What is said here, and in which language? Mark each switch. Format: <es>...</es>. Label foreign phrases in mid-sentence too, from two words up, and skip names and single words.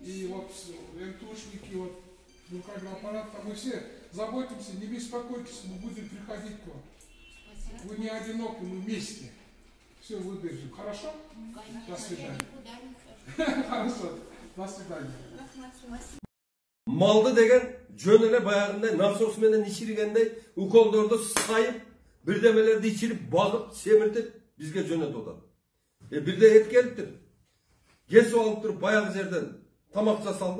<ru>И вот НТУшники, вот руками аппарата, мы все заботимся, не беспокойтесь, мы будем приходить к вам. Спасибо. Вы не одиноки, мы вместе. Все выдержим. Хорошо? Конечно, До я свидания. никуда не хожу. Хорошо. До свидания.</ru> <ky>Малды деген жөн эле баягындай насос менен ичиргендей уколдорду сайып, бирдемелерди ичирип, багып, семиртип бизге жөнөтүп атат. Бирде эт келиптир. Кесип алып туруп баягы жерден тамак жасалды.</ky>